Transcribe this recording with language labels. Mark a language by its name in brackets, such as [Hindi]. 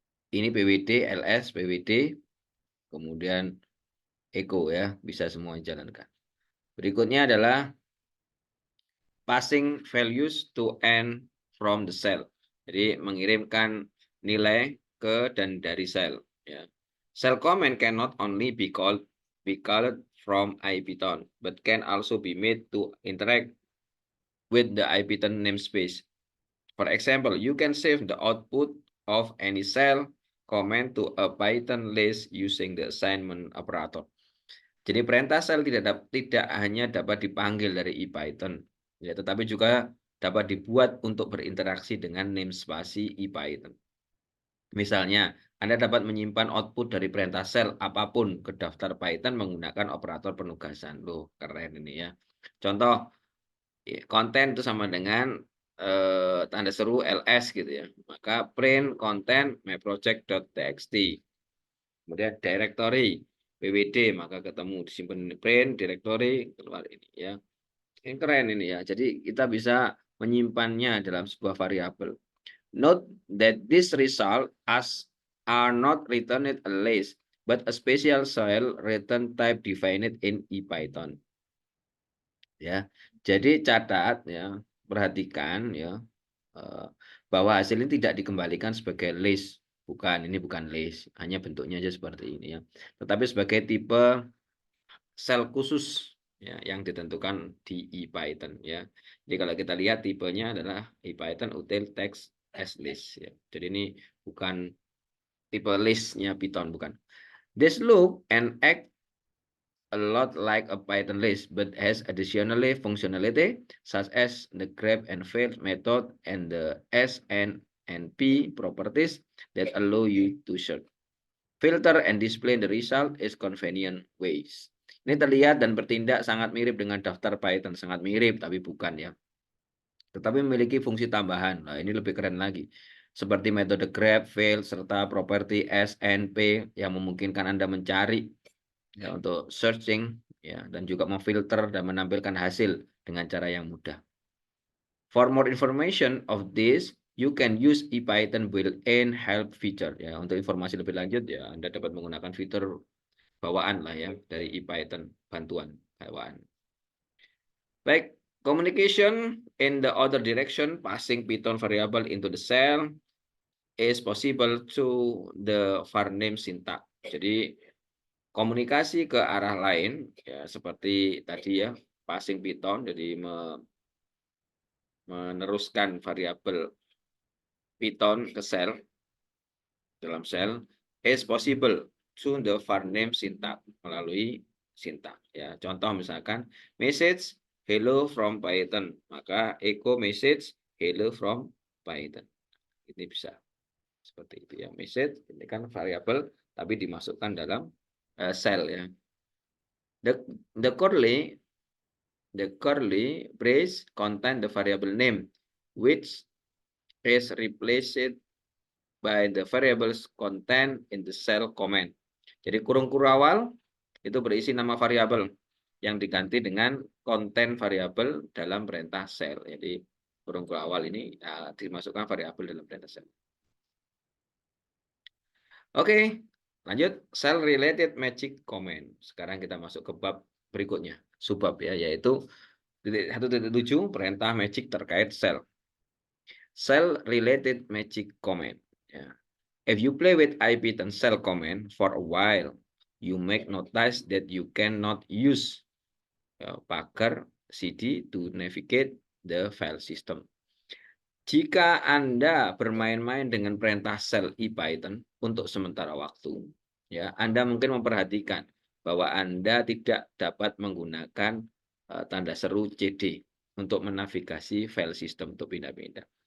[Indonesian] Ini PWD, LS, PWD, kemudian Echo ya, bisa semua jalankan. Berikutnya adalah [English] passing values to and from the cell. [Indonesian] Jadi mengirimkan nilai ke dan dari cell. Ya. [English] Cell command cannot only be called from IPython, but can also be made to interact with the IPython namespace. For example, you can save the output of any cell command to a Python list using the assignment operator. [Indonesian] Jadi perintah shell tidak hanya dapat dipanggil dari IPython, ya, tetapi juga dapat dibuat untuk berinteraksi dengan namespace IPython. Misalnya, Anda dapat menyimpan output dari perintah shell apapun ke daftar Python menggunakan operator penugasan. Loh, keren ini ya. Contoh, konten itu sama dengan tanda seru ls gitu ya. Maka print content myproject.txt. Kemudian directory PWD, maka ketemu disimpan ini print directory, keluar ini ya. Ini keren ini ya. Jadi kita bisa menyimpannya dalam sebuah variabel. [English] Note that this result are not returned a list, but a special cell return type defined in IPython. [Indonesian] Ya. Jadi catat ya, perhatikan ya bahwa hasil ini tidak dikembalikan sebagai list. Bukan, ini bukan list, hanya bentuknya aja seperti ini ya. Tetapi sebagai tipe sel khusus ya yang ditentukan di IPython ya. Jadi kalau kita lihat tipenya adalah IPython util text as list ya. Jadi ini bukan tipe listnya Python, bukan. [English] This look and act a lot like a Python list, but has additionally functionality such as the grab and fill method and the S and P properties that allow you to search, filter, and display the result is convenient ways. [Indonesian] Ini terlihat dan bertindak sangat mirip dengan daftar Python, sangat mirip tapi bukan ya. Tetapi memiliki fungsi tambahan. Nah, ini lebih keren lagi. Seperti metode grab, fill, serta properti S, N, P yang memungkinkan Anda mencari ya, untuk searching ya, dan juga memfilter dan menampilkan hasil dengan cara yang mudah. [English] For more information of this, you can use IPython built-in help feature ya. [Indonesian] Untuk informasi lebih lanjut ya, Anda dapat menggunakan fitur bawaan lah ya dari IPython, bantuan bawaan. Baik, [English] communication in the other direction, passing Python variable into the cell is possible to the var name syntax. [Indonesian] Jadi komunikasi ke arah lain ya seperti tadi ya, passing Python, jadi meneruskan variabel Python ke sel dalam sel [English] is possible to the var name syntax [Indonesian] melalui syntax ya. Contoh misalkan message hello from Python, maka echo message hello from Python. Ini bisa seperti itu ya. Message ini kan variabel tapi dimasukkan dalam sel ya. [English] The curly brace contain the variable name which is replaced by the variables content in the cell comment. [Indonesian] Jadi kurung kurawal itu berisi nama variabel yang diganti dengan konten variabel dalam perintah cell. Jadi kurung kurawal ini dimasukkan variabel dalam perintah cell. [English] Oke, [Indonesian] lanjut [English] cell related magic comment. [Indonesian] Sekarang kita masuk ke bab berikutnya, subbab ya, yaitu 1.7 perintah magic terkait cell. [English] Cell related magic comment. Ya. If you play with IPython cell command for a while, you make notice that you cannot use pagar cd to navigate the file system. [Indonesian] Jika Anda bermain-main dengan perintah cell IPython untuk sementara waktu, ya Anda mungkin memperhatikan bahwa Anda tidak dapat menggunakan tanda seru cd untuk menavigasi file system untuk pindah-pindah.